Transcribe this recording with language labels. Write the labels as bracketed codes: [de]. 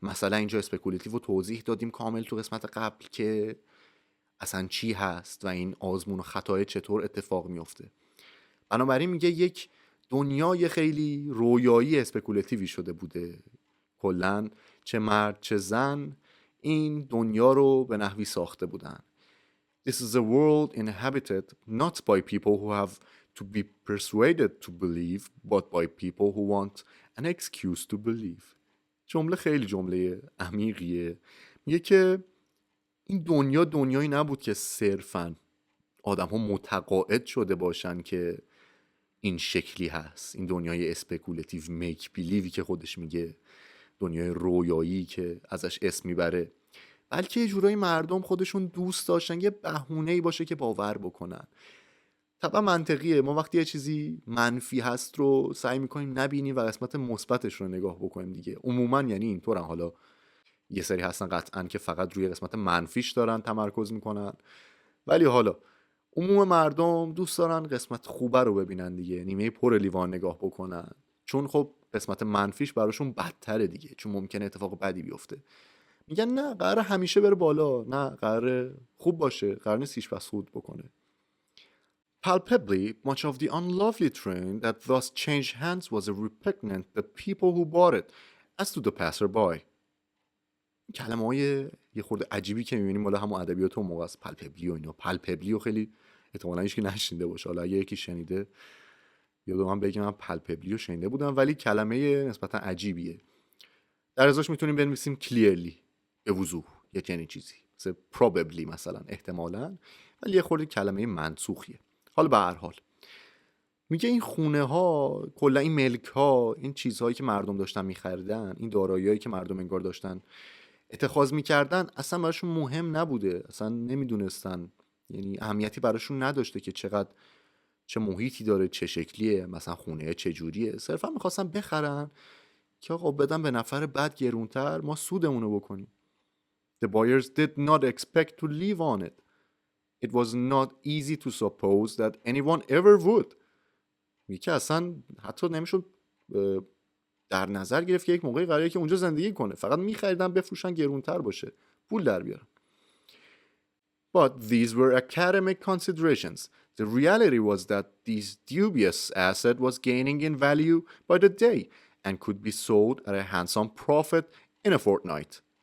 [fa] مثلا اینجا اسپکولاتیو رو توضیح دادیم کامل تو قسمت قبل که اصلا چی هست و این آزمون و خطای چطور اتفاق میفته. بنابراین میگه یک دنیای خیلی رویایی اسپکولاتیوی شده بوده. کلن چه مرد چه زن این دنیا رو به نحوی ساخته بودن. [en] This is a world inhabited not by people who have to be persuaded to believe but by people who want an excuse to believe. [fa] جمله خیلی جمله عمیقیه. میگه که این دنیا دنیایی نبود که صرفاً آدم ها متقاعد شده باشن که این شکلی هست. این دنیای اسپکولاتیو میک بیلیوی که خودش میگه، دنیای رویایی که ازش اسم میبره، بلکه یه جورایی مردم خودشون دوست داشتن یه بهونه‌ای باشه که باور بکنن. طبعا منطقیه، ما وقتی یه چیزی منفی هست رو سعی میکنیم نبینیم و قسمت مثبتش رو نگاه بکنیم دیگه. عموما یعنی اینطورن. حالا یه سری هستن قطعا که فقط روی قسمت منفیش دارن تمرکز میکنن، ولی حالا عموم مردم دوست دارن قسمت خوبه رو ببینن دیگه، نیمه پر لیوان نگاه بکنن، چون خب قسمت منفیش براشون بدتره دیگه، چون ممکنه اتفاق بدی بیفته. میگن نه، قراره همیشه بره بالا، نه قراره خوب باشه، قراره نیست هیچ بس خود بکنه. [en] Palpably, much of the unlovely train that thus changed hands was a repugnant the people who bought it as to the passer-by. [fa] کلمه های یه خورده عجیبی که میبینیم مالا همون ادبیات اون موقع است، پالپبلی و اینا. پالپبلی و خیلی احتمالاً هیچ کی نشنیده باشه، حالا اگه یکی شنیده یادم من بگم من پالپبلی رو شنیده بودم، ولی کلمه نسبتا عجیبیه. در ازاش میتونیم بنویسیم clearly، به وضوح، یا چنین چیزی، مثل probably مثلا، احتمالاً، ولی یه خورده کلمه منسوخیه. حالا به هر حال میگه این خونه ها، کلا این ملک ها، این چیزهایی که مردم داشتن میخریدن، این دارایی‌هایی که مردم انگار داشتن اتخاذ میکردن، اصلا براشون مهم نبوده، اصلا نمیدونستن، یعنی اهمیتی براشون نداشته که چقدر، چه محیطی داره، چه شکلیه، مثلا خونه چه جوریه. صرفا میخواستن بخرن که آقا بدن به نفر بعد گرونتر ما سودمونو بکنیم. [en] The buyers did not expect to live on it. It was not easy to suppose that anyone ever would. [fa] میگه که اصلا حتی نمیشد در نظر گرفت که یک موقعی قراره که اونجا زندگی کنه، فقط میخریدن بفروشن گرونتر باشه، پول در بیارن. [en] But these were academic considerations. The reality was that this dubious asset was gaining in value by the day and could be sold at a handsome profit in a fortnight.